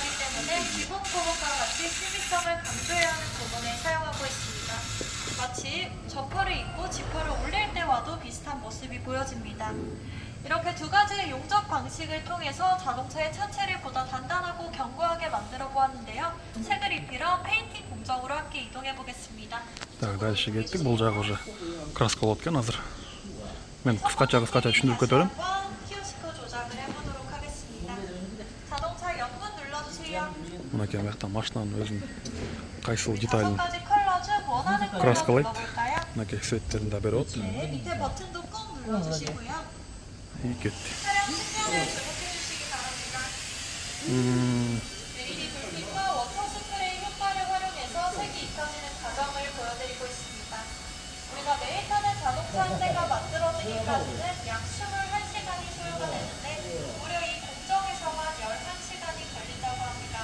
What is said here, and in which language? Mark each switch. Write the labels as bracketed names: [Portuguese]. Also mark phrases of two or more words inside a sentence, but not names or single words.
[Korean] 때문에 기본 부분과 같이 심의성을 강조해야 하는 부분에 사용하고 있습니다. 마치 저퍼를 입고 지퍼를 올릴 때와도 비슷한 모습이 보여집니다. 이렇게 두 가지의 용접 방식을 통해서 자동차의 차체를 보다 단단하고 견고하게 만들어 보았는데요. 색을 입히러 페인팅 공정으로 함께 이동해 보겠습니다. [Russian] Так, дальше [Kyrgyz] кеттик. Бул жагы [Russian] уже краска [Kyrgyz] болуп кеткен азыр. Мен кыскача түшүндүрүп кетөлүм. [Korean] 키오스크 조작을 해보도록 하겠습니다. 자동차 연분 눌러주세요. [Kyrgyz] Мынакей мыяктан машинанын өзүнүн кайсыл [Korean] 다섯 [Kyrgyz] деталын [Korean] 가지 컬러 중 원하는 컬러 [Kyrgyz] краскалайт. [Korean] 눌러볼까요? [Kyrgyz] Мынакей цветтерин да берип атат. [Korean] 네, 밑에 버튼도 꾹 눌러주시고요. [Kyrgyz] И кетти. [Korean] 차량 측면을 주목해주시기 바랍니다. LED 불빛과 워터 스프레이 효과를 활용해서 색이 입혀지는 과정을 보여드리고 있습니다. 우리가 매일 타는 자동차 한 대가 만들어지기까지는 약 21시간이 소요가 되는데 무려 이 공정에서만 11시간이 걸린다고 합니다.